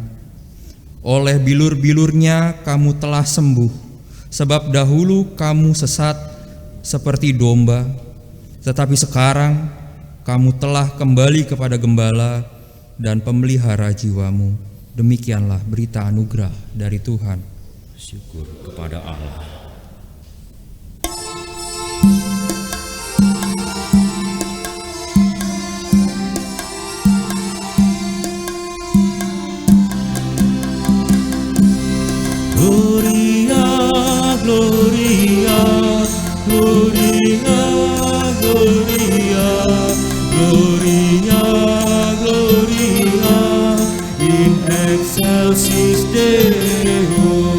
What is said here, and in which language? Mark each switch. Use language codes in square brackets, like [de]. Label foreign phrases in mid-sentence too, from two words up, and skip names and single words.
[id] Oleh bilur-bilur-Nya kamu telah sembuh, sebab dahulu kamu sesat seperti domba, tetapi sekarang kamu telah kembali kepada gembala dan pemelihara jiwamu. Demikianlah berita anugerah dari Tuhan. Syukur kepada Allah. [la] Gloria, Gloria, Gloria, Gloria, Gloria, Gloria, in excelsis Deo.